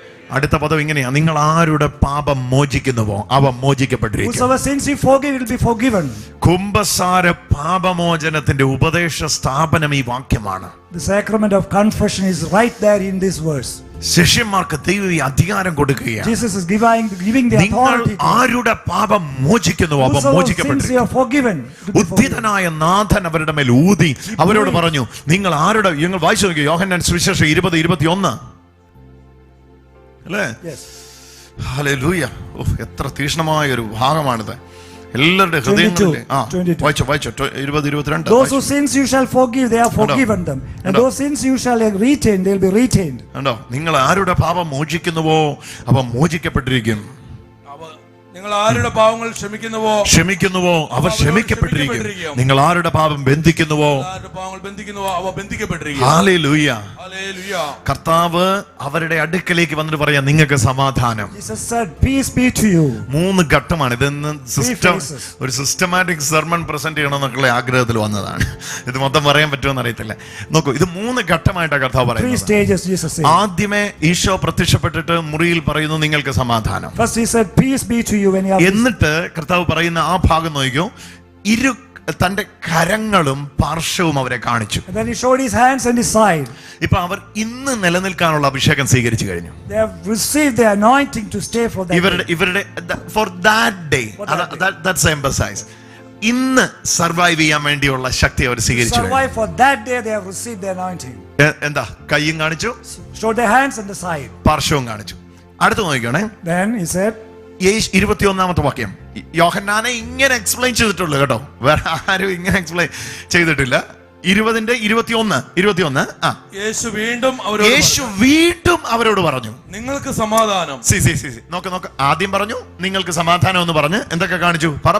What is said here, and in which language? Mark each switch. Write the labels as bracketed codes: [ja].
[ml] അടുത്ത പദം ഇങ്ങനെയാ, നിങ്ങൾ ആരുടെ പാപം മോചിക്കുന്നുവോ അവ മോചിക്കപ്പെട്ടിരിക്കും. [en] Whosoever sins you forgive, it will be forgiven. [ml] കുംഭസാര പാപമോചനത്തിന്റെ ഉപദേശ സ്ഥാപനം ഈ വാക്യമാണ്. [en] The sacrament of confession is right there in this verse. [ml] ശിഷ്യന്മാർക്ക് ദൈവം ഈ അധികാരം കൊടുക്കുകയാണ്. [en] Jesus is giving the [ml] നിങ്ങൾ [en] authority. [ml] ആരുടെ പാപം മോചിക്കുന്നുവോ അവ [en] Whosoever sins you [ml] മോചിക്കപ്പെട്ടിരിക്കും. [en] are forgiven. it will be forgiven. [ml] ഉദ്ധിതനായ നാഥൻ അവരുടെ മേൽ ഊതി അവരോട് പറഞ്ഞു, നിങ്ങൾ ആരുടെ, നിങ്ങൾ വായിച്ചു നോക്കിയോ യോഹന്നാൻ സുവിശേഷം 20:21 അല്ലേ? [en] Yes. [ml] ഹല്ലേലൂയ. എത്ര തീക്ഷ്ണമായ ഒരു ഭാഗമാണിത്. എല്ലാവരുടെ ഹൃദയങ്ങളിലെ [en] 22. [ml] വായിച്ചോ 20:22. [en] Those who sins you shall forgive, they are forgiven them. And those sins you shall retain, they will be retained. [ml] കണ്ടോ, നിങ്ങൾ ആരുടെ പാപം മോചിക്കുന്നുവോ അവ മോചിക്കപ്പെട്ടിരിക്കും. നിങ്ങൾ ആരുടെ പാപങ്ങൾ ക്ഷമിക്കുന്നുവോ അവ ക്ഷമിക്കപ്പെട്ടിരിക്കും. നിങ്ങൾ ആരുടെ പാപം ബന്ധിക്കുന്നുവോ അവ ബന്ധിക്കപ്പെട്ടിരിക്കും. ഹല്ലേലൂയ. ഹല്ലേലൂയ. കർത്താവ് അവരുടെ അടുക്കലേക്ക് വന്നിട്ട് പറയാം, നിങ്ങൾക്ക് സമാധാനം. [en] Jesus said, peace be to you. [ml] 3 ഘട്ടമാണ് ഇതെന്ന്. ഒരു സിസ്റ്റമാറ്റിക് സെർമൺ പ്രസന്റ് ചെയ്യണമെന്നൊക്കെയുള്ള ആഗ്രഹത്തിൽ വന്നതാണ്. ഇത് മൊത്തം പറയാൻ പറ്റുമെന്ന് അറിയത്തില്ല. നോക്കൂ, ഇത് 3 ഘട്ടമായിട്ടാണ് കർത്താവ് 3 പറയുന്നത്. [en] stages Jesus said. [ml] ആദ്യമേ ഈശോ പ്രത്യക്ഷപ്പെട്ടിട്ട് മുറിയിൽ പറയുന്നു, നിങ്ങൾക്ക് സമാധാനം. [en] First he said, peace be to you when you are. [ml] എന്നിട്ട് കർത്താവ് പറയുന്ന ആ ഭാഗം നോക്കിയോ, തന്റെ കരങ്ങളും പാർശ്വവും അവരെ കാണിച്ചു. [en] And then he showed his hands and his side. [ml] ഇപ്പൊ അവർ ഇന്ന് നിലനിൽക്കാനുള്ള അഭിഷേകം സ്വീകരിച്ചു കഴിഞ്ഞു. [en] They have received the anointing to stay for that day. ഇവരുടെ for that day, that's emphasize. [ml] ഇന്ന് സർവൈവ് ചെയ്യാൻ വേണ്ടിയുള്ള ശക്തി അവർ സ്വീകരിച്ചു. [en] Survive for that day, they have received the anointing. [ml] എന്താ, കൈയും കാണിച്ചു, [en] Showed their hands and the side. [ml] പാർശ്വവും കാണിച്ചു. അടുത്ത് നോക്കിക്കോണേ, [en] Then he said, [ml] 21-ാമത്തെ വാക്യം. യോഹന്നാനെ ഇങ്ങനെ എക്സ്പ്ലെയിൻ ചെയ്തിട്ടുള്ളൂ കേട്ടോ, വേറെ ആരും ഇങ്ങനെ എക്സ്പ്ലെയിൻ ചെയ്തിട്ടില്ല. 20:21 യേശു വീണ്ടും അവരോട് പറഞ്ഞു, നിങ്ങൾക്ക് സമാധാനം. നോക്ക്, ആദ്യം പറഞ്ഞു നിങ്ങൾക്ക് സമാധാനം എന്ന് പറഞ്ഞ് എന്തൊക്കെ കാണിച്ചു?